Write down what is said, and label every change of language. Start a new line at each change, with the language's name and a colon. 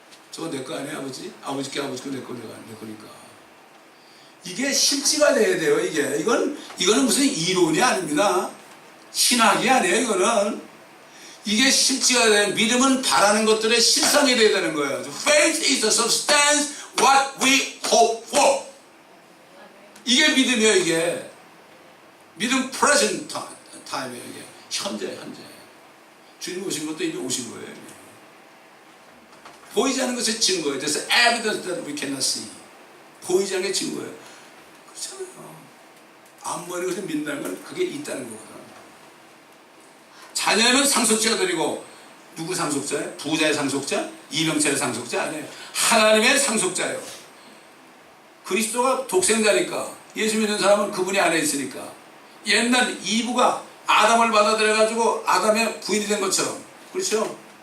Korean: 저거 내 거 아니에요 아버지? 아버지 거 내 거니까. 이게 실지가 돼야 돼요. 이거는 무슨 이론이 아닙니다. 신학이 아니에요. 이게 실지가 돼야 믿음은 바라는 것들의 실상이 돼야 되는 거예요.
English: Faith is the substance what we hope for.
Korean: 이게 믿음이에요. 이게 믿음
English: present time
Korean: 이에요. 이게 현재 주님 오신 것도 이미 오신 거예요. 보이지 않는 것의 증거예요.
English: There's evidence that we cannot see.
Korean: 보이지 않는 게 증거예요. 그렇잖아요. 안 보이는 것을 믿는다는 건 그게 있다는 거거든. 자녀는 상속자들이고 누구 상속자예요? 부자의 상속자? 이병철의 상속자 아니에요. 하나님의 상속자예요. 그리스도가 독생자니까 예수 믿는 사람은 그분이 안에 있으니까 옛날 이브가 아담을 받아들여가지고 아담의 부인이 된 것처럼 그렇죠?